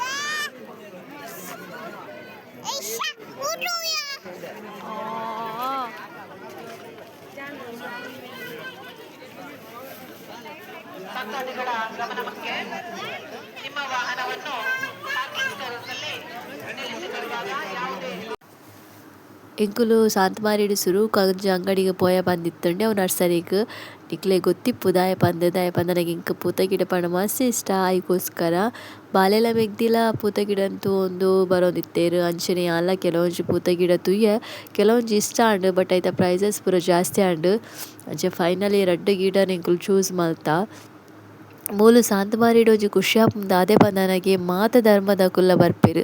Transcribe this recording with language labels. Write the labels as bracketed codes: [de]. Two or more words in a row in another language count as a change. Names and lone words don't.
[kn] ಭಕ್ತಾದಿಗಳ ಗಮನಕ್ಕೆ ನಿಮ್ಮ ವಾಹನವನ್ನು ಪಾರ್ಕಿಂಗ್ ಸ್ಥಳದಲ್ಲಿ ನಿಲ್ಲಿಸಿ ಬರುವಾಗ ಯಾವುದೇ [tcy] ಎಂಕುಲು ಸಾಂತ್ ಮಾರಿಡ್ ಸುರು ಒಂಜಿ ಅಂಗಡಿಗ್ ಪೋಯ ಬಂದಿತ್ತುಂಡೆ ಅವು ನರ್ಸರಿಗ್ ನಿಕ್ಲೆ ಗೊತ್ತಿಪ್ಪು ದಾಯೆ ಪಂದ್ ನನಗೆ ಇಂಕ ಪೂತ ಗಿಡ ಪಂಡ ಮಸ್ತ್ ಇಷ್ಟ ಆಯ್ಕೋಸ್ಕರ ಬಾಲೆಲ ಮೆಗ್ದಿಲ ಪೂತ ಗಿಡನ್ ತೂವೊಂದು ಬರೋಂದಿತ್ತೆರ್. ಅಂಚನೆ ಯಾನ್ಲ ಕೆಲವೊಂಜಿ ಪೂತ ಗಿಡ ತೂಯೆ ಕೆಲವೊಂಜಿ ಇಷ್ಟ ಆಂಡ್ ಬಟ್ ಐತ ಪ್ರೈಸಸ್ ಪೂರ ಜಾಸ್ತಿ ಆಂಡ್ ಅಂಚೆ ಫೈನಲಿ ರಡ್ಡ್ ಗಿಡನ್ ಎಂಕುಲು ಚೂಸ್ ಮಲ್ತ ಮೂಲು ಸಾಂತಮಾರಿಡ್ ಒಂಜಿ ಖುಷಿ ಆಪುಂಡು ದಾದೆ ಪಂಡ ನನಗೆ ಮಾತ ಧರ್ಮದ ಕುಲ್ಲ ಬರ್ಪೆರ್.